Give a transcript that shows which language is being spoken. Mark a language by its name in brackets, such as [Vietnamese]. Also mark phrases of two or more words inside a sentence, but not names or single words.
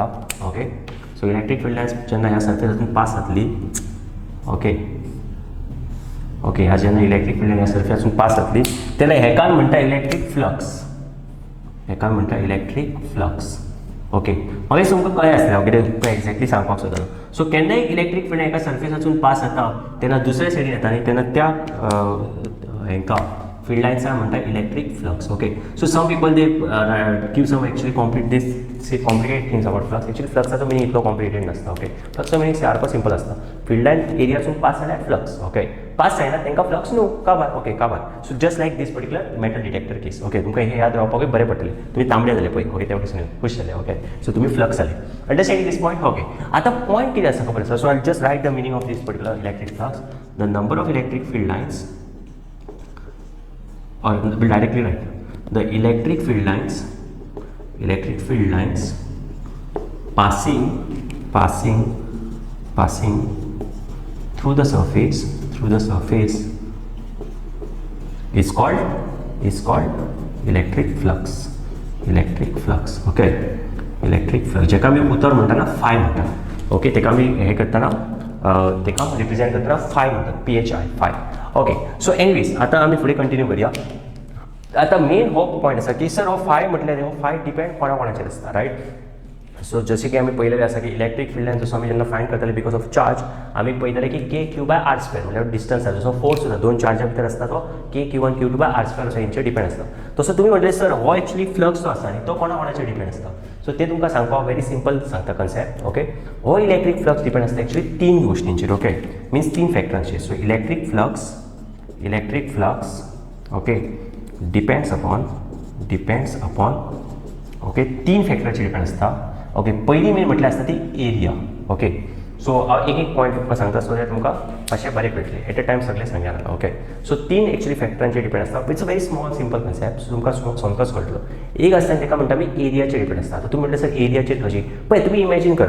[English] okay, so electric field lines [Konkani] जेन्ना ह्या सर्फेसासून पास जातली, [English] okay okay, [Konkani] ह्या जेन्ना [English] electric field line [Konkani] ह्या सर्फेसासून पास जातली तेन्ना हेका म्हणटा [English] electric flux. [Konkani] हेका म्हणटा [English] electric flux. okay, [Konkani] मागीर तुमकां कळ्ळें आसलें हांव कितें तुमकां एक्झॅक्टली सांगपाक सोदतालो. सो केन्नाय [English] electric field [Konkani] एका सर्फेसासून पास जाता तेन्ना दुसऱ्या सायडीन येता न्ही, तेन्ना त्या हेंका फील्ड लायन्साक म्हणटा [English] electric flux. okay, so some people they give some actually complicated things about flux. [Konkani] एक्चुअली फ्लक्साचो मिनींग इतलो कॉम्प्लिकेटेड नासता. ओके, फ्लक्सचो मिनींग सारको सिंपल आसता. [English] field line [Konkani] एरियासून पास जाल्यार फ्लक्स. ओके, पास जायना तेंकां फ्लक्स न्हू, काबार. ओके, काबार. [English] so just like this particular metal detector case. okay, तुमकां हे याद रावपाकूय बरें पडटलें. [Konkani] तुमी तांबडे जाले पळय, ओके, त्या वटेसून खूश जाले. [English] okay, so [Konkani] तुमी फ्लक्स जाले. [English] understanding this point. okay, [Konkani] आतां पॉयंट कितें आसा खबर आसा. [English] so I just write the meaning of this particular electric flux. the number of electric field lines, or will directly write the electric field lines passing through the surface is called electric flux. Okay, electric flux [Konkani] जेका आमी उतर म्हणटा ना फाय म्हणटा. ओके, तेका आमी हे करतना तेका रिप्रेझेंट करतना फाय म्हणटात, PHI फाय. [English] okay, so anyways [Konkani] आतां आमी फुडें कंटिन्यू करया. आतां मेन हो पॉयंट आसा की सर हो फाय म्हटल्यार हो फाय डिपेंड कोणाचेर आसता, रायट. सो जशें की आमी पळयलेलें आसा की [English] electric field line [Konkani] जसो आमी जेन्ना फायंड करताले [English] because of charge [Konkani] आमी पळयताले की K/r² म्हटल्यार डिस्टन्स आसा. जसो फोर्स सुद्दां दोन चार्जा भितर आसता तो K/1 Q/r² असो हेंचेर डिपेंड आसता. तसो तुमी म्हटलें सर हो [English] actually flux [Konkani] जो आसा न्ही तो कोणाचेर डिपेंड आसता. सो ते तुमकां सांगपाक [English] very simple [Konkani] सांगता कन्सेप्ट. ओके, हो [English] electric flux depend [Konkani] आसता एक्चुअली तीन गोश्टींचेर. [English] okay, means [Konkani] तीन फॅक्टरांचेर. [English] so electric flux okay depends upon okay [Konkani] तीन फॅक्टराचेर डिपेंड आसता. ओके, पयली मेन म्हटल्यार आसता ती एरिया. [English] okay, so [Konkani] हांव एक पॉयंट तुमकां सांगता [English] so that [Konkani] तुमकां मातशें बरें कळटलें. [English] at a time [Konkani] सगळें सांगया नाका. [English] okay, so [Konkani] तीन एक्चुअली फॅक्टरांचेर डिपेंड आसता. [English] it's a very small simple concept. [Konkani] सो तुमकां समजोच कळटलो. एक आसता तेका म्हणटा आमी एरियाचेर डिपेंड आसता. आतां तुमी म्हटलें सर एरियाचेर कशी पळय तुमी इमॅजीन करात.